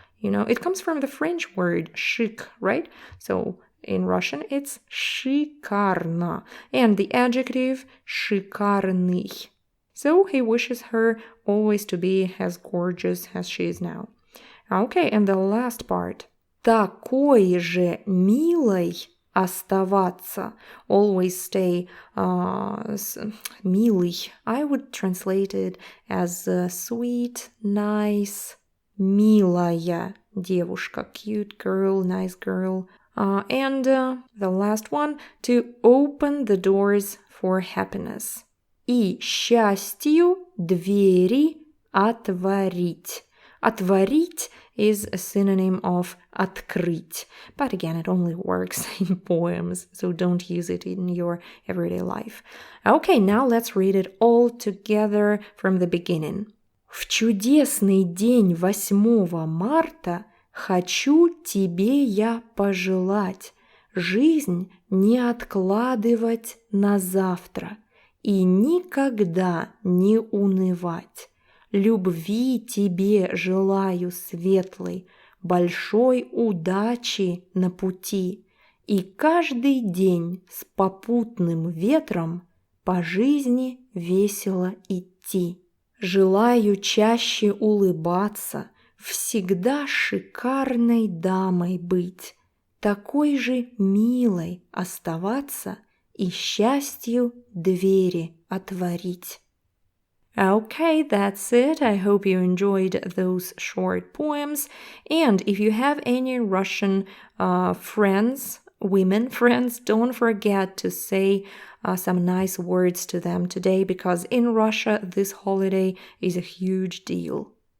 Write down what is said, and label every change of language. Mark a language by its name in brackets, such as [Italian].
[English] It comes from the French word chic, right? So in Russian, it's шикарно. And the adjective шикарный. So he wishes her always to be as gorgeous as she is now. Okay, and the last part. [Russian] Такой же милой оставаться. [English] Always stay милый. I would translate it as sweet, nice, [Russian] милая девушка. [English] Cute girl, nice girl. And the last one, to open the doors for happiness. [Russian] И счастью двери отворить. [English] Отворить is a synonym of открыть. But again, it only works in poems, so don't use it in your everyday life. Okay, now let's read it all together from the beginning. [Russian] В чудесный день 8 марта хочу тебе я пожелать жизнь не откладывать на завтра и никогда не унывать. Любви тебе желаю светлой, большой удачи на пути и каждый день с попутным ветром по жизни весело идти. Желаю чаще улыбаться, всегда шикарной дамой быть, такой же милой оставаться и счастью двери отворить. [English] Okay, that's it. I hope you enjoyed those short poems. And if you have any Russian friends, women friends, don't forget to say some nice words to them today, because in Russia this holiday is a huge deal.